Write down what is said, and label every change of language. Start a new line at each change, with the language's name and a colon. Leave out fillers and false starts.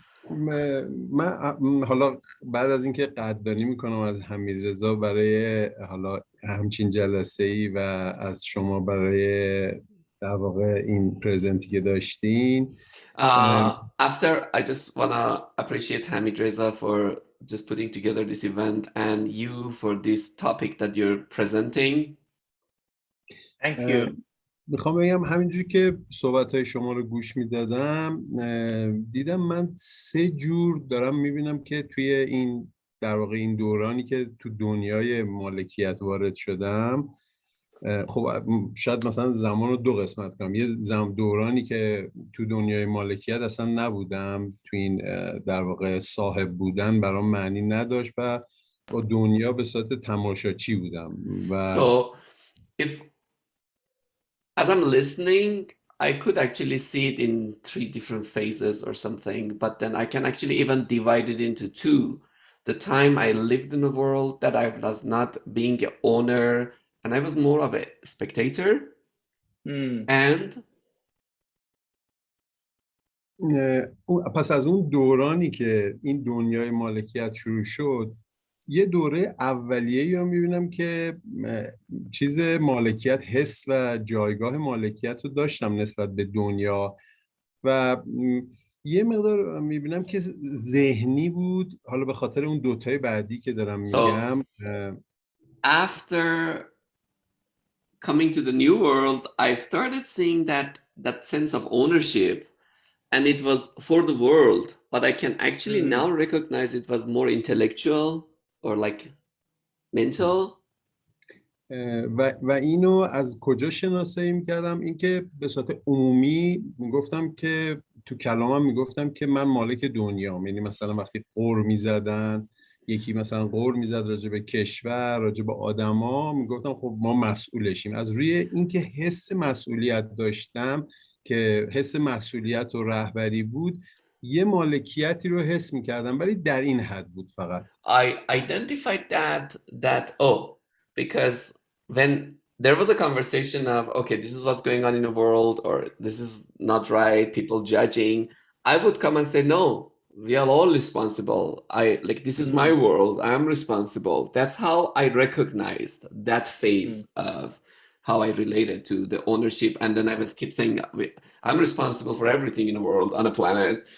Persian: من حالا بعد از اینکه قدردانی میکنم از حمیدرضا برای حالا همچین جلسه‌ای و از شما برای در واقع این پرزنتی که داشتین.
English: After, I just wanna appreciate Hamidreza for just putting together this event and you for this topic that you're presenting. Thank you.
Persian: میخوام بگم همینجوری که صحبت‌های شما رو گوش میدادم دیدم من 3 جور دارم میبینم که توی این در واقع این دورانی که تو دنیای مالکیت وارد شدم، خب شاید مثلا زمان رو 2 قسمت کنم. یه دورانی که تو دنیای مالکیت اصلا نبودم، تو این در واقع صاحب بودن برام معنی نداشت و با دنیا به صورت تماشاچی بودم و
English: So if as I'm listening, I could actually see it in 3 different phases or something, but then I can actually even divide it into 2. The time I lived in a world that I was not being an owner and I was more of a spectator. And
Persian: پس از اون دورانی که این دنیای مالکیت شروع شد، یه دوره اولیه‌ای رو می‌بینم که چیز مالکیت، حس و جایگاه مالکیت رو داشتم نسبت به دنیا و یه مقدار می‌بینم که ذهنی بود، حالا به خاطر اون دوتای بعدی که دارم میگم.
English: After coming to the new world, I started seeing that sense of ownership, and it was for the world, but I can actually now recognize it was more intellectual or like mental.
Persian: و اینو از کجا شناسایی می‌کردم؟ اینکه به صورت عمومی میگفتم که تو کلامم میگفتم که من مالک دنیام. یعنی مثلا وقتی قر میزدن، یکی مثلا قر میزد راجع به کشور، راجع به آدما، میگفتم خب ما مسئولشیم. از روی اینکه حس مسئولیت داشتم که حس مسئولیت و رهبری بود، یه مالکیتی رو حس می‌کردم، ولی در این حد بود فقط.
English: I identified that because when there was a conversation of okay, this is what's going on in the world, or this is not right, people judging, I would come and say no, we are all responsible. This is my world, I'm responsible. That's how I recognized that phase of how I related to the ownership, and then I was keep saying I'm responsible for everything in the world on a planet.